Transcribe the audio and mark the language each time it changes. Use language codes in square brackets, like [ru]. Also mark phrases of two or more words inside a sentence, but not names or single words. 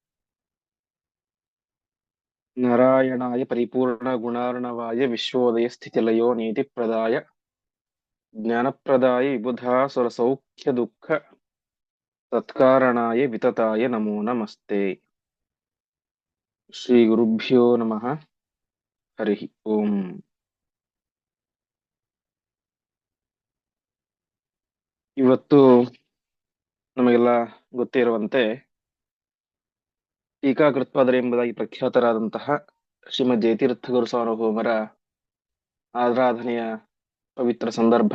[sa] नारायणाय परिपूर्णगुणार्णवाय विश्वोदय स्थितिलयो नीतिप्रदाय ज्ञानप्रदाय विबुधा सुरसौख्य दुःख तत्कारणाय वितताय नमो नमस्ते। ಶ್ರೀ ಗುರುಭ್ಯೋ ನಮಃ. ಹರಿ ಓಂ. [kn] ಇವತ್ತು ನಮಗೆಲ್ಲ ಗೊತ್ತೇ ಇರುವಂತೆ ಟೀಕಾಕೃತ್ಪಾದರು ಎಂಬುದಾಗಿ ಪ್ರಖ್ಯಾತರಾದಂತಹ ಶ್ರೀಮದ್ ಜಯತೀರ್ಥ ಗುರು ಸಾರ್ವಭೌಮರ ಆರಾಧನೆಯ ಪವಿತ್ರ ಸಂದರ್ಭ.